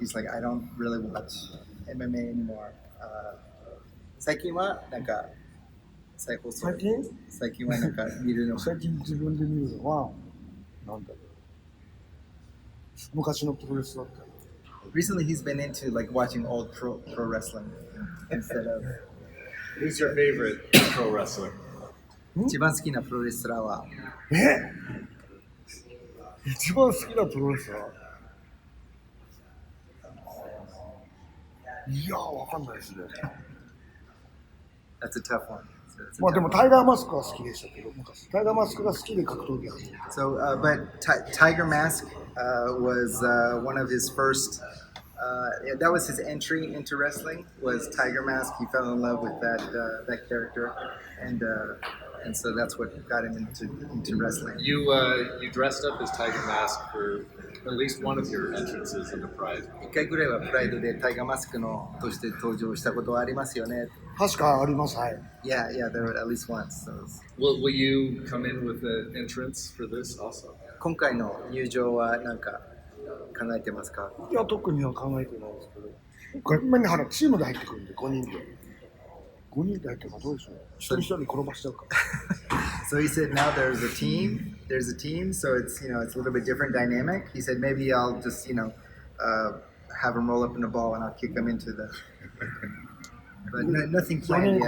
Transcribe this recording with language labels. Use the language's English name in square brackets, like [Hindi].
[English] He's like, I don't really watch MMA anymore. [Japanese] 最近はなんか最近はなんか見るの。最近自分で見るのはなんだろう。昔のプロレスだったり。 [English] Recently, he's been into like watching old pro wrestling instead of. Who's your favorite pro wrestler? [Japanese] 一番好きなプロレスラーは一番好きなプロレスラーいやわかんないですね。 [English] That's a tough one. [Japanese] まあでもタイガーマスクは好きでしたけど、昔タイガーマスクが好きで格闘技を始めた。 [English] So, but Tiger Mask was one of his first. That was his entry into wrestling. Was Tiger Mask? He fell in love with that character, and so that's what got him into wrestling. You dressed up as Tiger Mask for at least one of your entrances in the Pride. [Japanese] 一回ぐらいはプライドでタイガーマスクのとして登場したことはありますよね。確かあります、はい。 [English] Yeah, there were at least once. So. Will you come in with an entrance for this also? [Japanese] 今回の入場は何か考えてますか？いや特には考えてないですけど、これほらチームで入ってくるんで5人で入ってるからどうでしょう。一人一人転ばしちゃうから。 [English] So he said now there's a team, so it's a little bit different dynamic. He said maybe I'll just have him roll up in the ball and I'll kick him into the. But nothing planned yet.